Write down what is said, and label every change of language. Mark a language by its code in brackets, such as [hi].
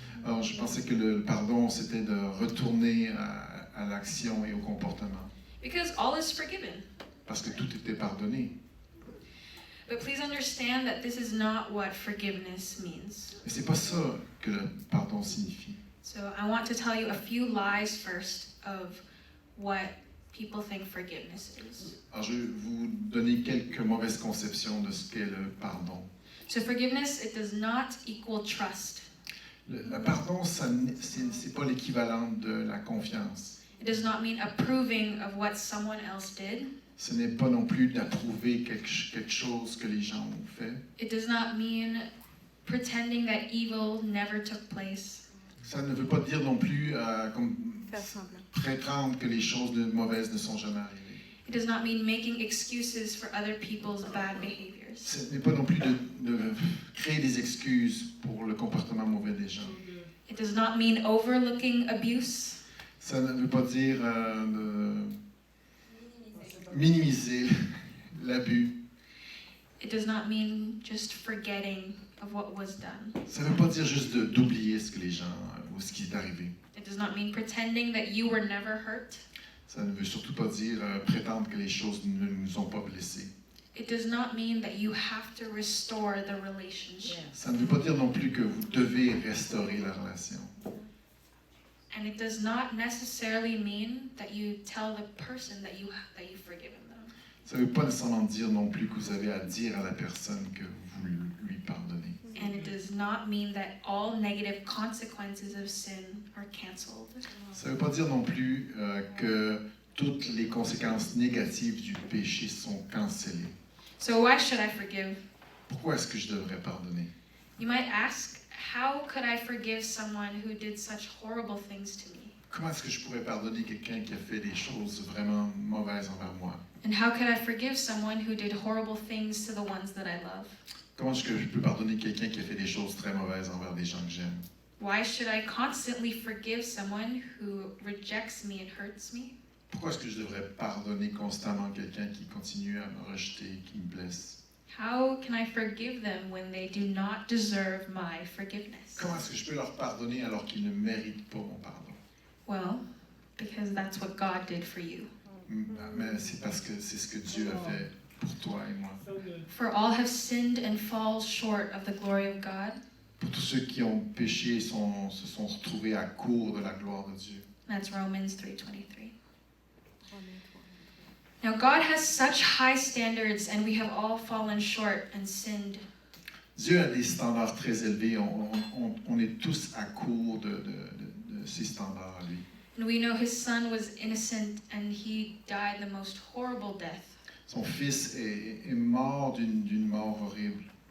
[fr] Alors, je pensais que le pardon, c'était de retourner à l'action et au comportement, [en] Because all is forgiven. [fr] parce que tout était pardonné. [en] But please understand that this is not what forgiveness means. [fr] Mais c'est pas ça que le pardon signifie. [en] So I want to tell you a few lies first of what people think forgiveness is. [fr] Alors, je vais vous donner quelques mauvaises conceptions de ce qu'est le pardon. [en] So forgiveness, it does not equal trust. [fr] Le pardon, c'est pas l'équivalent de la confiance. [en] It does not mean approving of what someone else did. [fr] Ce n'est pas non plus d'approuver quelque chose que les gens ont fait. [en] It does not mean pretending that evil never took place. [fr] Ça ne veut pas dire non plus comme Faire semblant. prétendre que les choses mauvaises ne sont jamais arrivées. [en] It does not mean making excuses for other people's bad behaviors. [fr] Ce n'est pas non plus de créer des excuses pour le comportement mauvais des gens. [en] It does not mean overlooking abuse. [fr] Ça ne veut pas dire de minimiser l'abus. [en] It does not mean just forgetting of what was done. [fr] Ça ne veut pas dire juste d'oublier ce que les gens ou ce qui est arrivé. [en] It does not mean pretending that you were never hurt. [fr] Ça ne veut surtout pas dire prétendre que les choses ne nous ont pas blessés. [en] It does not mean that you have to restore the relationship. [fr] Ça ne veut pas dire non plus que vous devez restaurer la relation. [en] And it does not necessarily mean that you tell the person that you've forgiven them. [fr] Ça ne veut pas nécessairement dire non plus que vous avez à dire à la personne que vous lui pardonnez. [en] And it does not mean that all negative consequences of sin are canceled. [fr] Ça ne veut pas dire non plus que toutes les conséquences négatives du péché sont cancellées. [en] So why should I forgive? [fr] Pourquoi est-ce que je devrais pardonner? [en] You might ask, how could I forgive someone who did such horrible things to me? [fr] Comment est-ce que je pourrais pardonner quelqu'un qui a fait des choses vraiment mauvaises envers moi? [en] And how could I forgive someone who did horrible things to the ones that I love? [fr] Comment est-ce que je peux pardonner quelqu'un qui a fait des choses très mauvaises envers des gens que j'aime? [en] Why should I constantly forgive someone who rejects me and hurts me? [fr] Pourquoi est-ce que je devrais pardonner constamment quelqu'un qui continue à me rejeter, qui me blesse? [en] How can I forgive them when they do not deserve my forgiveness? [fr] Comment est-ce que je peux leur pardonner alors qu'ils ne méritent pas mon pardon? [en] Well, because that's what God did for you. [fr] Mais c'est parce que c'est ce que Dieu a fait pour toi et moi. [en] For all have sinned and fall short of the glory of God. [fr] pour tous ceux qui ont péché et se sont retrouvés à court de la gloire de Dieu. [en] That's Romans 3:23. Now God has such high standards and we have all fallen short and sinned. [fr] Dieu a des standards très élevés. On est tous à court de ces standards à lui. [en] And we know his son was innocent and he died the most horrible death. [fr] Son fils est mort d'une mort horrible.